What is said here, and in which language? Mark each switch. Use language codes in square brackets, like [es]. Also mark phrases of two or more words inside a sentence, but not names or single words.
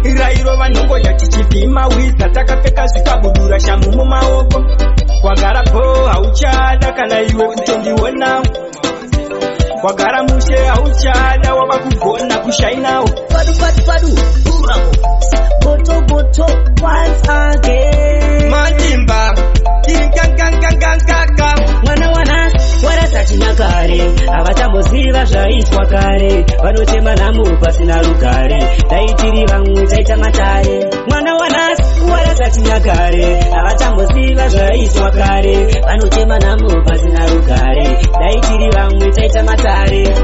[sn] Rairova nhongo yachichivhima wiza, takapfeka zvikabudura, shamhu mumaoko. Wagara po, hauchada kana iwe kutondiona. Wagara mushe, hauchada, wava kugona kushainawo. Padu, padu, padu, uramo. Boto, boto, [en] once again. [sn] Matimba, tiri gang, gang, gang, gang, gang, gang. Mwana, wana, warasa chinyakare. Avatamboziva zvaitwa kare. Vanotema nhamo pasina rugare. Dai tiri vamwe taita matare. Mwana, wana, warasa chinyakare. Avatamboziva zvaitwa kare. Vanotema nhamo pasina rugare. Dai tiri vamwe taita matare.